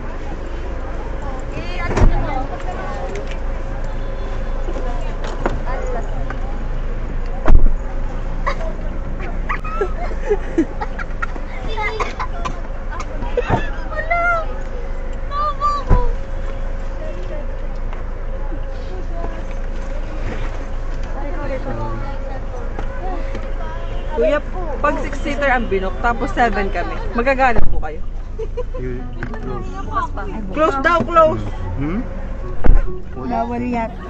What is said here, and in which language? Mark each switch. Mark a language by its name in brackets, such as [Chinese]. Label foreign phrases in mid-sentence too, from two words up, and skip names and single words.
[Filipino] Ano mo? Wala! Mama ko! Kuya, pag 6-seater ang binok, tapos 7 kami. Magagana po kayo. [English] You close. [Filipino] Close daw, close! Hmm? Bawal yan.